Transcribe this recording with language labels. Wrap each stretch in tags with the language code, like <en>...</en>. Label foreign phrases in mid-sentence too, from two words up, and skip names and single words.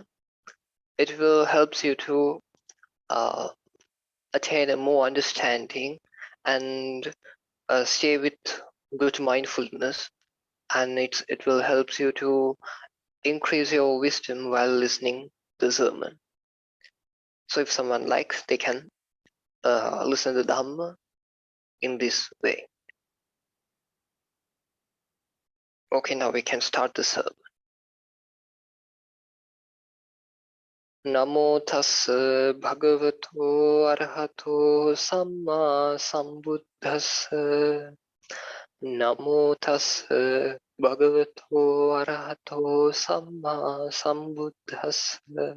<en>It will help you to attain a more understanding and stay with good mindfulness, and it will help you to increase your wisdom while listening to the sermon. So if someone likes, they can listen to Dhamma in this way. Okay, now we can start the sermon.</en> <pi>Namo tassa bhagavato arahato samma sambuddhassa. Namo tassa bhagavato arahato samma sambuddhassa.</pi>